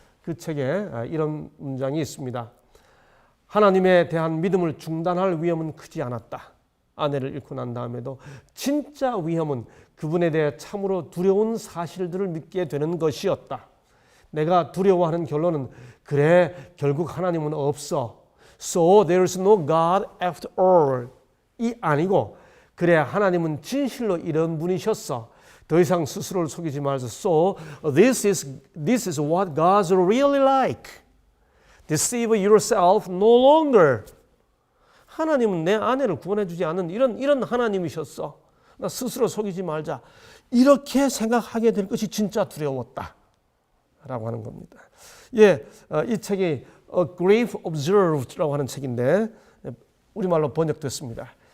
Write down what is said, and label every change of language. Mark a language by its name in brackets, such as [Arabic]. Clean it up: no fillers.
[Korean] 그 책에 이런 문장이 있습니다. 하나님에 대한 믿음을 중단할 위험은 크지 않았다. 아내를 잃고 난 다음에도 진짜 위험은 그분에 대해 참으로 두려운 사실들을 믿게 되는 것이었다. 내가 두려워하는 결론은 그래 결국 하나님은 없어. [English] So there's no God after all. [Korean] 이 아니고 그래 하나님은 진실로 이런 분이셨어. 더 이상 스스로를 속이지 말자. [English] So this is what God's really like. Deceive yourself no longer. [Korean] 하나님은 내 아내를 구원해 주지 않는 이런 하나님이셨어. 나 스스로 속이지 말자. 이렇게 생각하게 될 것이 진짜 두려웠다. 라고 하는 겁니다. 이 책이 A Grief Observed라고 하는 책인데 우리말로 번역됐습니다.